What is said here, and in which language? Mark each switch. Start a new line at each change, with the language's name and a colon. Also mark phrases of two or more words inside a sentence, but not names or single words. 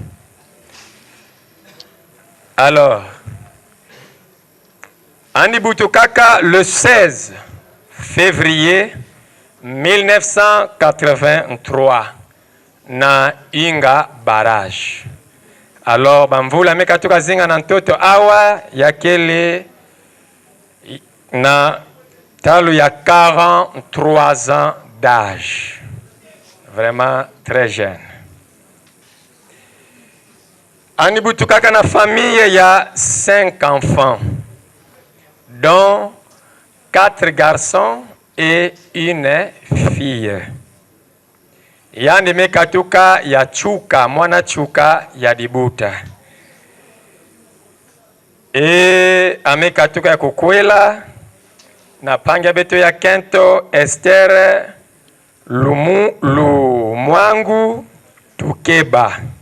Kituba (Democratic Republic of Congo): Alors Andi Butukaka
French: le 16 février 1983
Kituba (Democratic Republic of Congo): na Inga Barrage. Alors bamvula mekatuka zinga na ntoto awa ya kele na talu ya
French: 43 ans d'âge. Vraiment très jeune.
Kituba (Democratic Republic of Congo): Andi Butukaka na famille ya
French: 5 enfants, dont 4 garçons et une fille.
Kituba (Democratic Republic of Congo): Yani mekatuka ya chuka, mwana chuka ya dibuta. E amekatuka ya kukwela na Pangia Betu ya Kento Esther Lumwangu Tukeba.